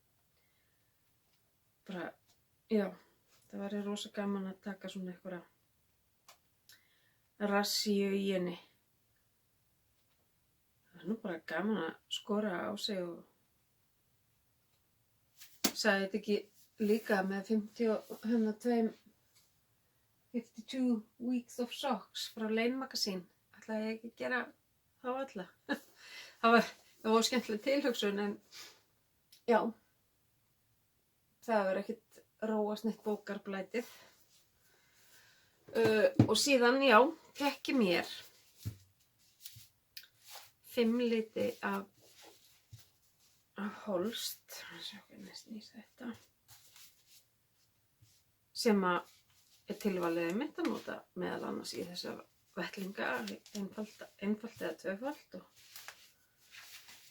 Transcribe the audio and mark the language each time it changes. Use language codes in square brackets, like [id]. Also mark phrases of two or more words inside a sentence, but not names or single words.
[is] Bara, já, það væri rosa gaman að taka svona einhverja rassíu í henni. Það er nú bara gaman að skora á sig og sagði þetta ekki líka með 52 weeks of socks frá Lane Magazine. Ætlaði ég ekki að gera þá alla. Það var skemmtileg tilhugsun en já, það var ekkert róast neitt bókarblætið. Og síðan, já, fekk ég mér 5 liti af Holst, sem er tilvalið mitt að nota meðal annars í þessar vettlinga, einfalt eða tvöfalt.